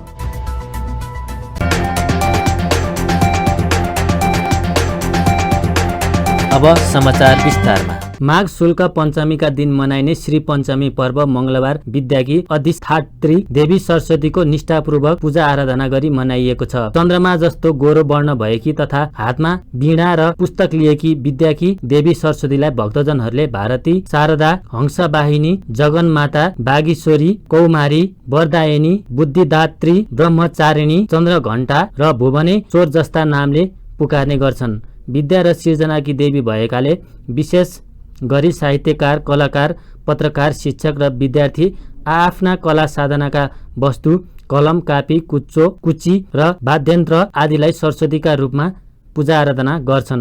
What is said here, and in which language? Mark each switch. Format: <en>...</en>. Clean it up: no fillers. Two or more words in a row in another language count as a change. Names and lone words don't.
<ne>अब समाचार विस्तारमा। माघ शुल्क पञ्चमीका दिन मनाइने श्री पञ्चमी पर्व मङ्गलबार विद्याकी अधिष्ठात्री देवी सरस्वतीको निष्ठापूर्वक पूजा आराधना गरी मनाइएको छ। चन्द्रमा जस्तो गोरो वर्ण भएकी तथा हातमा वीणा र पुस्तक लिएकी विद्याकी देवी सरस्वतीलाई भक्तजनहरूले भारती, शारदा, हंसवाहिनी, जगन्माता, बागेश्वरी, कौमारी, वरदायिनी, बुद्धिदात्री, ब्रह्मचारिणी, चन्द्रघण्टा र भुवनेश्वर जस्ता नामले पुकार्ने गर्छन्। विद्या र सृजनाकी देवी भएकाले विशेष गरी साहित्यकार, कलाकार, पत्रकार, शिक्षक र विद्यार्थी आफ्ना कला साधनाका वस्तु कलम, कापी, कुच्चो, कुची र वाद्यन्त्र आदिलाई सरस्वतीका रूपमा पूजा आराधना गर्छन्।</ne>